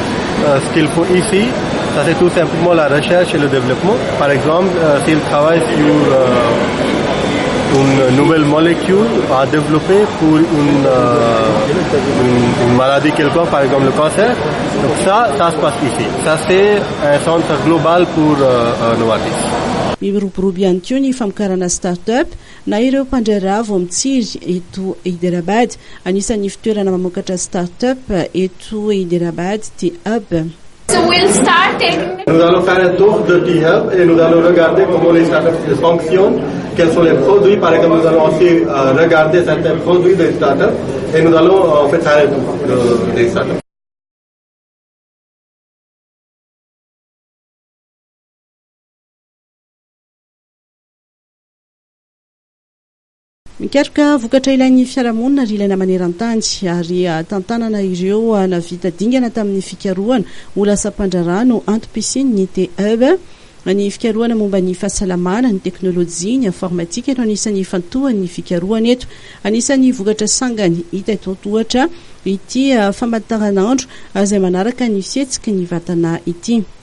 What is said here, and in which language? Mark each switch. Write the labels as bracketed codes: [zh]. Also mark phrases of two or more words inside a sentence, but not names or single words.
[fr] Ce qu'ils font ici, ça c'est tout simplement la recherche et le développement. Par exemple, s'ils travaillent sur une nouvelle molécule à développer pour une maladie quelconque, par exemple le cancer, donc ça se passe ici. Ça c'est un centre global pour Novartis. [mg] Miroboroby ihany koa ny famokarana start-up na ireo mpandrara vo mitsiry eto Hyderabad. Anisan'ny fitoerana mamokatra start-up eto Hyderabad Tea Hub. [en] So we'll start taking... [fr] Nous allons faire un tour de Tea Hub et nous allons regarder comment les startups fonctionnent, quels sont les produits. Par exemple, nous allons aussi regarder certains produits des startups et nous allons en fait faire un tour des startups. [mg] Mikaroka vokatra ilain'ny fiarahamonina ary ilaina maneran-tany ary tantanana ireo navita dingana tamin'ny fikarohana ho lasa mpandrarano antom-pisiany ny Tea Hub. Ny fikarohana momba ny fahasalamana, ny teknôlôjia, ny informatika no anisan'ny fantohan'ny fikarohana eto. Anisan'ny vokatra sangany hita eto ohatra ity famataranandro izay manaraka ny fihetsiky ny vatana ity.